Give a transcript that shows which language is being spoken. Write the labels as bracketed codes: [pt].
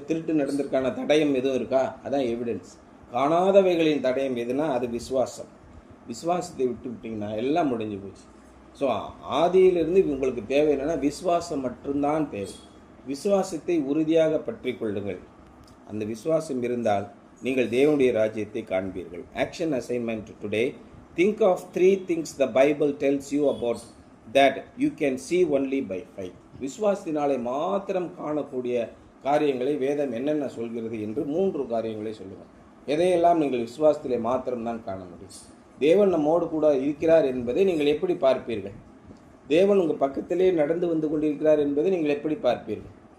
[ta] திருட்டு நடந்திருக்கான தடயம் எதுவும் இருக்கா? அதான் எவிடன்ஸ். காணாதவைகளின் தடயம் எதுனா அது விசுவாசம். விசுவாசத்தை விட்டு விட்டிங்கன்னா எல்லாம் முடிஞ்சு போச்சு. ஸோ ஆதியிலிருந்து உங்களுக்கு தேவை என்னென்னா விசுவாசம் மட்டும்தான் தேவை. விசுவாசத்தை உறுதியாக பற்றி கொள்ளுங்கள். அந்த விசுவாசம் இருந்தால் நீங்கள் தேவனுடைய ராஜ்யத்தை காண்பீர்கள். [en] Action assignment today. Think of 3 things the Bible tells you about that you can see only by faith. [ta] விசுவாசத்தினாலே மாத்திரம் காணக்கூடிய காரியங்களை வேதம் என்னென்ன சொல்கிறது என்று 3 காரியங்களை சொல்லுவோம். எதையெல்லாம் நீங்கள் விசுவாசத்திலே மாத்திரம்தான் காண முடியும். தேவன் நம்மோடு கூட இருக்கிறார் என்பதை நீங்கள் எப்படி பார்ப்பீர்கள்? தேவன் உங்கள் பக்கத்திலே நடந்து வந்து கொண்டிருக்கிறார் என்பதை நீங்கள் எப்படி பார்ப்பீர்கள்?